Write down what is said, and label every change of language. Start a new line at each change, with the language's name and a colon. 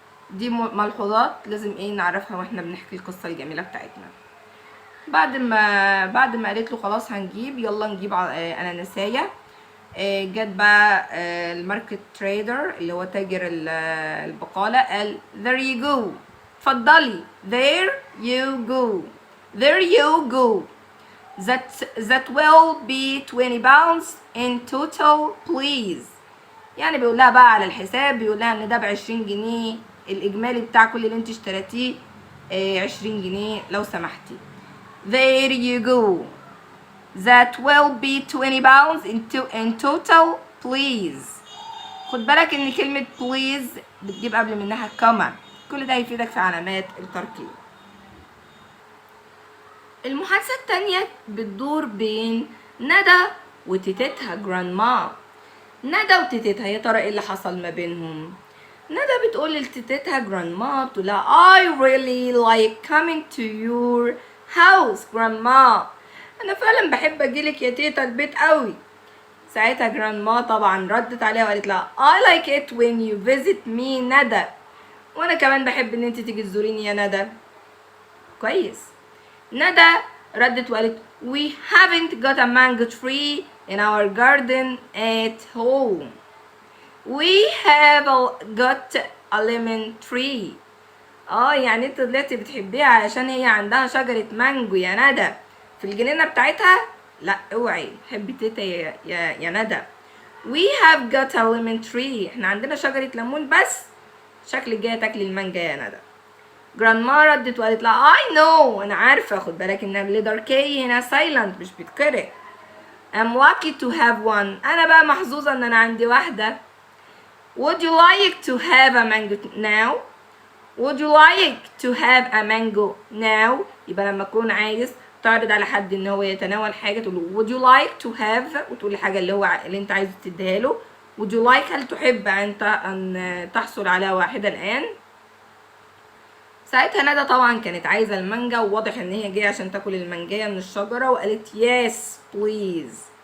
Arabic: دي ملحوظات لازم إيه نعرفها وإحنا بنحكي القصة الجميلة بتاعتنا. بعد ما قالت له خلاص هنجيب، يلا نجيب أناناسية. جت بقى الماركت تريدر اللي هو تاجر البقالة قال
English: there you go.
Arabic: اتفضلي
English: there you go there you go that will be 20 pounds in total please.
Arabic: يعني بيقول لها بقى على الحساب، بيقول لها ان ده ب20 جنيه الاجمالي بتاع كل اللي انت اشتريتيه 20 جنيه لو سمحتي.
English: there you go that will be 20 pounds in total please.
Arabic: خد بالك ان كلمة please بتجيب قبل منها كما. كل ده هيفيدك في علامات التركيب. المحادثة التانية بتدور بين ندى وتيتتها جراندما. ندى وتيتتها يا ترى ايه اللي حصل ما بينهم؟ ندى بتقول لتيتتها جراندما، بتقول لها
English: I really like coming to your house grandma.
Arabic: انا فعلا بحب اجيلك يا تيتا البيت قوي. ساعتها جراندما طبعا ردت عليها وقالت لها
English: I like it when you visit me
Arabic: ندى. وانا كمان بحب ان انت تيجي تزوريني يا ندى. كويس. ندى ردت وقالت
English: we haven't got a mango tree in our garden at home. we have got a lemon tree.
Arabic: يعني انت طلعتي بتحبيها علشان هي عندها شجرة مانجو يا ندى في الجنينة بتاعتها؟ لا اوعي، حبي تيتا يا ندى.
English: we have got a lemon tree.
Arabic: احنا عندنا شجرة ليمون بس شكلك جاية تاكلي المانجا يا ندى. جراندما ردت وقالت لها
English: I know.
Arabic: انا عارفة. خد بالك ان الليتر كي هنا سايلنت مش بيتقرأ.
English: I'm lucky to have one.
Arabic: أنا بقى محظوظة إن أنا عندي واحدة.
English: Would you like to have a mango now? Would you like to have a mango now?
Arabic: يبقى لما أكون عايز تعرض على حد إن هو يتناول حاجة تقول له
English: would you like to have،
Arabic: وتقول الحاجة اللي أنت عايز تديها له.
English: would you like
Arabic: هل تحب أن تحصل على واحدة الآن؟ ساعتها ندى طبعا كانت عايزة المانجا، وواضح إن هي جاية عشان تاكل المانجاية من الشجرة، وقالت
English: yes please.